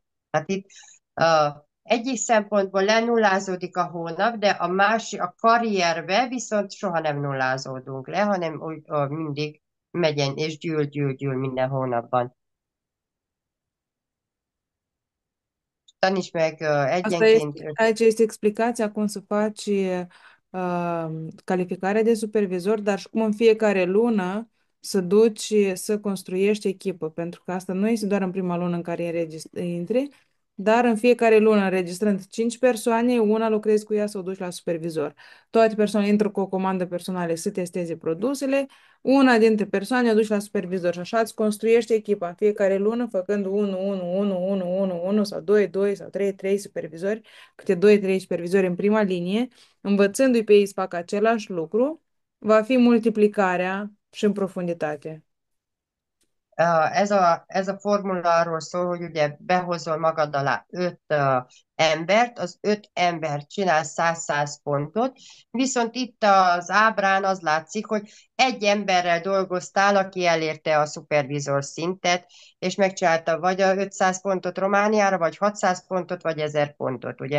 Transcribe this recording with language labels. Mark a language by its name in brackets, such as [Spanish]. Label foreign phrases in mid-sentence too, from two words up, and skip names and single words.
[Hungarian] Hát itt egyik szempontból lenullázódik a hónap, de a karrierbe viszont soha nem nullázódunk le, hanem úgy mindig megyen és gyűl minden hónapban. Taníts meg [Romanian] Asta [Hungarian] egyenként. [Romanian] este, aici este explicația cum să faci calificarea de supervisor, dar și cum în fiecare lună să duci să construiești echipă, pentru că asta nu este doar în prima lună în care intri, dar în fiecare lună înregistrând 5 persoane, una lucrezi cu ea să o duci la supervisor. Toate persoanele intră cu o comandă personală să testeze produsele, una dintre persoane o duci la supervisor și așa îți construiești echipa în fiecare lună, făcând 1 sau 2 sau 3 supervizori, câte 2 3 supervizori în prima linie, învățându-i pe ei să facă același lucru, va fi multiplicarea și în profunditate. [Hungarian] Ez a formula arról szól, hogy ugye behozol magad alá 5 embert, az 5 ember csinál 100 pontot, viszont itt az ábrán az látszik, hogy egy emberrel dolgoztál, aki elérte a szupervizor szintet, és megcsinálta vagy a 500 pontot Romániára, vagy 600 pontot, vagy 1000 pontot, ugye.